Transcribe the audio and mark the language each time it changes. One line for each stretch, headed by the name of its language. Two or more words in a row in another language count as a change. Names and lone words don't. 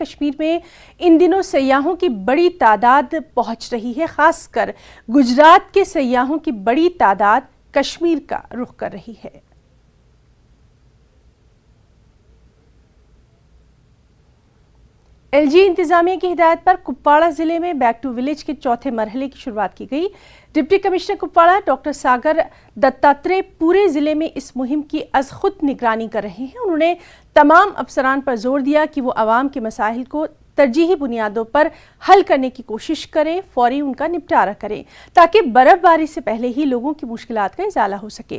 Urdu: کشمیر میں ان دنوں سیاحوں کی بڑی تعداد پہنچ رہی ہے، خاص کر گجرات کے سیاحوں کی بڑی تعداد کشمیر کا رخ کر رہی ہے۔ ایل جی انتظامیہ کی ہدایت پر کپواڑہ ضلع میں بیک ٹو ولیج کے چوتھے مرحلے کی شروعات کی گئی۔ ڈپٹی کمشنر کپواڑہ ڈاکٹر ساگر دتاتریہ پورے ضلع میں اس مہم کی از خود نگرانی کر رہے ہیں۔ انہوں نے تمام افسران پر زور دیا کہ وہ عوام کے مسائل کو ترجیحی بنیادوں پر حل کرنے کی کوشش کریں، فوری ان کا نپٹارہ کریں تاکہ برف باری سے پہلے ہی لوگوں کی مشکلات کا ازالہ ہو سکے۔